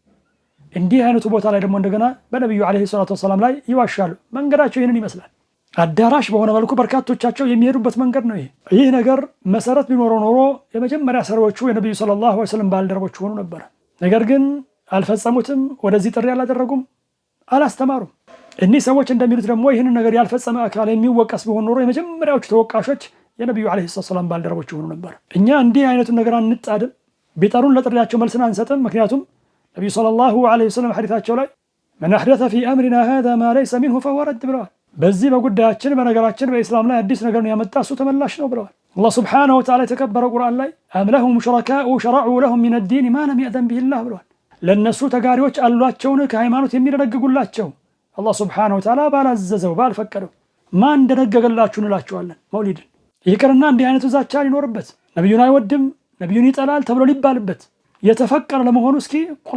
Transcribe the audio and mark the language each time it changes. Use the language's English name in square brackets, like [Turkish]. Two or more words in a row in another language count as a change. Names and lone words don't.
[Amharic] እንዲህ አይነቱ ቦታ ላይ ደግሞ እንደገና በነብዩ [Arabic] عليه الصلاة والسلام [Amharic] ላይ ይዋሻሉ። መንገዳቸው ይህንን ይመስላል። አዳራሽ በሆነ መልኩ በርካቶቻቸው የሚሄዱበት መንገድ ነው። ይህ ነገር መሰረት ቢኖረው ኖሮ የመጀመሪያ ሰሪዎቹ የነብዩ [Arabic] صلى الله عليه وسلم [Amharic] ባልደረቦች ሆኑ ነበር። ነገር ግን አልፈጸሙትም፣ ወደዚህ ጥሪ አላደረጉም፣ አላስተማሩም። እኒህ ሰዎች እንደሚሉት ደግሞ ይህንን ነገር ያልፈጸመ አካል የሚወቀስ ቢሆን ኖሮ የመጀመሪያዎቹ ተወቃሾች የነብዩ [Arabic] عليه السلام [Amharic] ባልደረቦች ሆኑ ነበር። እኛ እንዲህ አይነቱን ነገር አንጣድም፣ ቢጠሩን ለጥሪያቸው መልስን አንሰጥም። ምክንያቱም ነብዩ [Arabic] صلى الله عليه وسلم [Amharic] ሐዲታቸው ላይ [Arabic] من أحدث في أمرنا هذا ما ليس منه فهو رد [Amharic] ብለዋል። በዚህ በጉዳያችን በነገራችን በእስላም ላይ አዲስ ነገር ነው ያመጣ እሱ ተመላሽ ነው ብለዋል። አላህ [Arabic] سبحانه وتعالى [Amharic] የተከበረው ቁርአን ላይ [Arabic] أم لهم شركاء شرعوا لهم من الدين ما لم يأذن به الله [Amharic] ብለዋል። ለነሱ ተጋሪዎች አሏቸውን ከሃይማኖት የሚደነግጉላቸው አላህ [Arabic] سبحانه وتعالى [Amharic] ባላዘዘው ባልፈቀደው ማን እንደነገገላችሁ እንላቸዋለን። መውሊድን ይቅርና እንዲህ አይነቱ ዛቻ ሊኖርበት ነብዩን አይወድም ነብዩን ይጠላል ተብሎ ሊባልበት የተፈቀረ ለመሆኑ እስኪ ቁል